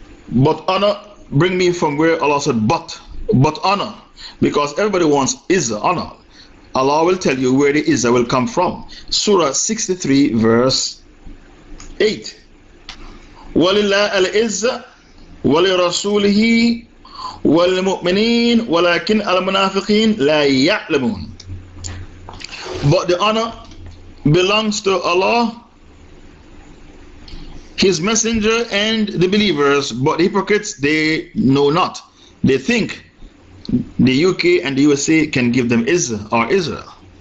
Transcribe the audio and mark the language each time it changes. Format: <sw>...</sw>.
<en>But honor, bring me from where Allah said but honor, because everybody wants izzah, honor. Allah will tell you where the izzah will come from. Surah 63, verse 8.</en> <ar>وَلِلَّهِ الْعِزَّةِ. ولرسوله والمؤمنين ولكن المنافقين لا يعلمون.</ar> <en>But the honor belongs to Allah, His Messenger and the believers, but hypocrites, they know not. They think the UK and the USA can give them Izzah or Israel.</en>